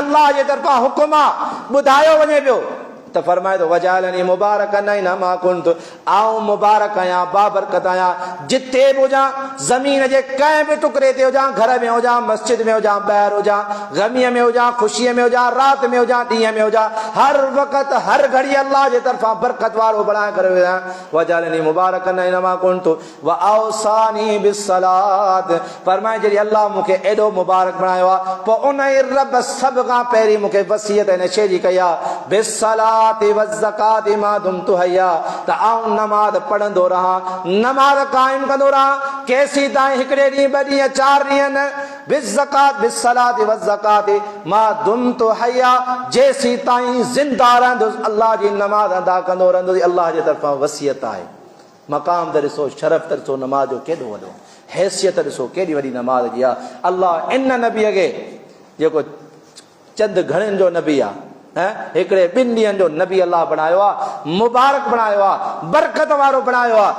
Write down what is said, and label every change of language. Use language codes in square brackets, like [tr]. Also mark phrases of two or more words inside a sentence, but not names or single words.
[sd] ही अल्लाह जे तरफ़ां हुकुम आहे, ॿुधायो वञे पियो त फरमाए थो [ar] وجعلني مباركا أين ما كنت, [sd] आऊं मुबारक आहियां, बाबरकत आहियां जिथे बि हुजां, ज़मीन जे कंहिं बि टुकड़े ते हुजां, घर में हुजां, मस्जिद में हुजां, ॿाहिरि हुजां, ग़मीअ में हुजां, ख़ुशीअ में हुजां, राति में हुजां, ॾींहं में हुजां, हर वक़्तु हर घड़ी अल्लाह जे तरफ़ां बरकत वारो बणाए करे विया। [ar] وجعلني مباركا أين ما كنت وأوصاني بالصلاة, [sd] फरमाए जॾहिं अल्लाह मूंखे एॾो मुबारक बणायो आहे, पोइ उन ई रब सभ खां पहिरीं मूंखे वसियत हिन शइ जी कई आहे, [ar] بالصلاة والزكاة ما دمت حيا, [sd] त आऊं नमाज़ पढ़ंदो रहां, नमाज़ क़ाइम कंदो रहां, केसीं ताईं हिकिड़े ॾींहुं, ॿ ॾींहं, 4 ॾींहं न, [ar] بالزكاة بالصلاة والزكاة ما دمت حيا, [sd] जेसीं ताईं ज़िंदा रहंदुसि अल्लाह जी नमाज़ अदा कंदो रहंदुसि। अल्लाह जे तरफ़ां वसियत आहे। मक़ाम त ॾिसो, शरफ़ त ॾिसो नमाज़ जो केॾो वॾो, हैसियत ॾिसो केॾी वॾी नमाज़ जी आहे। अल्लाह इन नबीअ खे जेको चंद घणनि जो नबी आहे, हिकिड़े 2 ॾींहंनि जो नबी अल्लाह बणायो आहे, मुबारक बणायो आहे, बरकत वारो बणायो आहे।